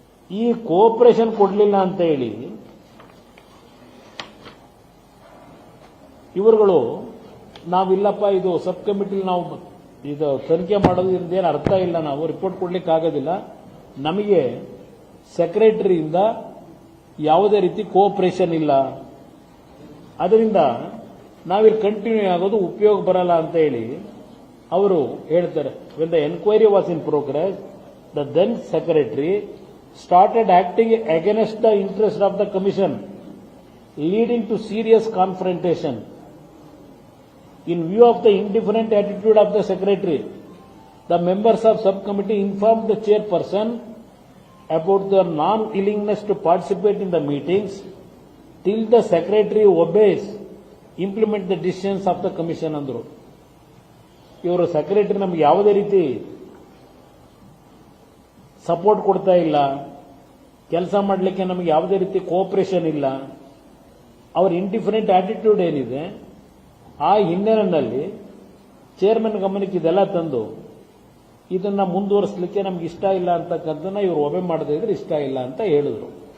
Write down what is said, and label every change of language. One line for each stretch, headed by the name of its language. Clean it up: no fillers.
Kannada: ಈ ಕೋಆಪರೇಷನ್ ಕೊಡಲಿಲ್ಲ ಅಂತ ಹೇಳಿ ಇವರುಗಳು ನಾವಿಲ್ಲಪ್ಪ ಇದು ಸಬ್ ಕಮಿಟಿಲಿ ನಾವು ಇದು ತನಿಖೆ ಮಾಡೋದ್ರಿಂದ ಏನು ಅರ್ಥ ಇಲ್ಲ, ನಾವು ರಿಪೋರ್ಟ್ ಕೊಡ್ಲಿಕ್ಕೆ ಆಗೋದಿಲ್ಲ, ನಮಗೆ ಸೆಕ್ರೆಟರಿಯಿಂದ ಯಾವುದೇ ರೀತಿ ಕೋಆಪರೇಷನ್ ಇಲ್ಲ, ಅದರಿಂದ ನಾವಿಲ್ಲಿ ಕಂಟಿನ್ಯೂ ಆಗೋದು ಉಪಯೋಗ ಬರಲ್ಲ ಅಂತ ಹೇಳಿ ಅವರು ಹೇಳ್ತಾರೆ.
English: When the enquiry was in progress, the then secretary started acting against the interest of the commission, leading to serious confrontation. In view of the indifferent attitude of the secretary, the members of subcommittee informed the chairperson about their non-willingness to participate in the meetings till the secretary obeys, implement the decisions of the commission
Kannada: ಅಂದರು. ಇವರು secretary ನಮ್ಗೆ ಯಾವುದೇ ರೀತಿ support ಕೊಡ್ತಾ ಇಲ್ಲ, ಕೆಲಸ ಮಾಡಲಿಕ್ಕೆ ನಮಗೆ ಯಾವುದೇ ರೀತಿ ಕೋಆಪರೇಷನ್ ಇಲ್ಲ, ಅವರ ಇಂಡಿಫರೆಂಟ್ ಆಟಿಟ್ಯೂಡ್ ಏನಿದೆ ಆ ಹಿನ್ನೆಲೆಯಲ್ಲಿ ಚೇರ್ಮನ್ ಗಮನಕ್ಕೆ ಇದೆಲ್ಲ ತಂದು ಇದನ್ನ ಮುಂದುವರಿಸಲಿಕ್ಕೆ ನಮ್ಗೆ ಇಷ್ಟ ಇಲ್ಲ ಅಂತಕ್ಕಂಥದ್ದನ್ನ ಇವರು ಒಬೆ ಮಾಡದೇ ಇದ್ರೆ ಇಷ್ಟ ಇಲ್ಲ ಅಂತ ಹೇಳಿದ್ರು.